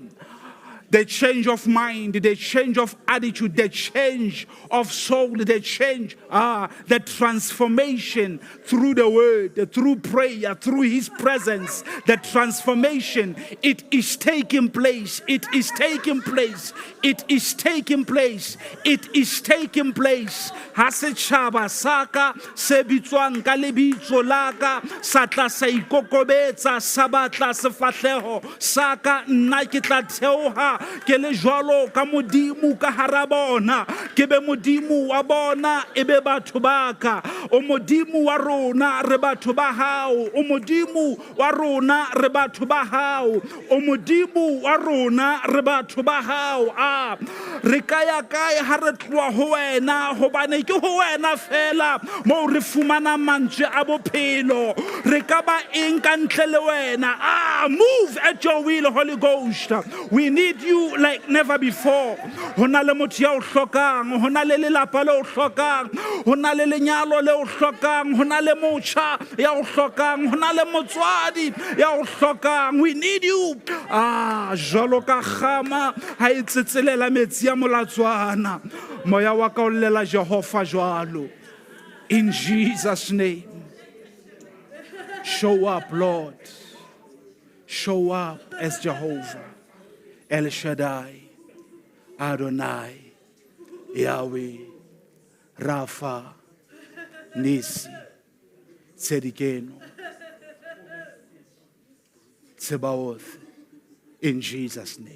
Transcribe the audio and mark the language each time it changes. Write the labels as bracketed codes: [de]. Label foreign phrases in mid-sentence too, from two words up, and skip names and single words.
[en] The change of mind, the change of attitude, the change of soul, the change, the transformation through the word, through prayer, through his presence, the transformation, it is taking place, it is taking place, it is taking place, it is taking place. [st] Hase chaba saka sebitswang ka lebitso laka satla sa ikokobetsa sabatla sefatleho saka nna ke tla theoha ke le jwalo ka modimo ka hara bona ke be modimo wa bona e be batho baka o modimo wa rona re batho ba hao o modimo wa rona re batho ba hao o modimo wa rona re batho ba hao re kaya ha re tloa ho wena hobane ke ho wena fela mo re fumana mantswe a bophelo re ka ba eng ka ntle le wena [en] move at your will, Holy Ghost. We need you like never before. [st] Ho na le motho ya o hlokang, ho na le lelapa le o hlokang, ho na le lenyalo le o hlokang, ho na le motjha ya o hlokang, ho na le motswadi ya o hlokang. [en] We need you. [st] Jwalo ka kgama ha e tsetselela metsi ya molatswana, moya wa ka o llela Jehova jwalo. [en] In Jesus' name. Show up, Lord. Show up as Jehovah, El Shaddai, Adonai, Yahweh, Rapha, Nisi, Tzedikeno, Tsebaoth, in Jesus' name.